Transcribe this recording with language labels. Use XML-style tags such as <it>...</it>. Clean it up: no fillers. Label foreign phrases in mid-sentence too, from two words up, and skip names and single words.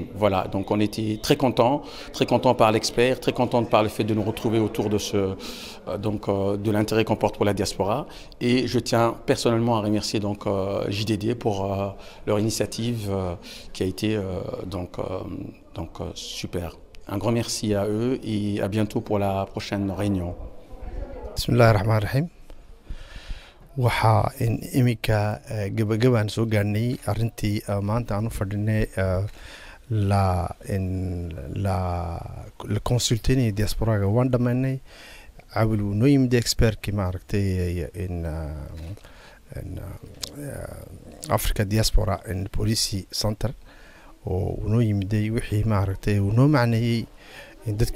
<fr>Voilà, donc on était très contents par l'expert, très contents par le fait de nous retrouver autour de de l'intérêt qu'on porte pour la diaspora. Et je tiens personnellement à remercier JDD pour leur initiative qui a été super. Un grand merci à eux et à bientôt pour la prochaine réunion.</fr> <ar>بسم الله الرحمن الرحيم.</ar> <so>Waxaa imika gabagabaan soo gaarnay arrintii maanta aan u fadhinay la consultaynaya diasporaga waan dhammaynay. Cawil wuu noo yimid expertkii maaragtay Africa Diaspora Policy Center oo uu noo yimiday wixii maaragtay uu noo macneeyey dadkii</so>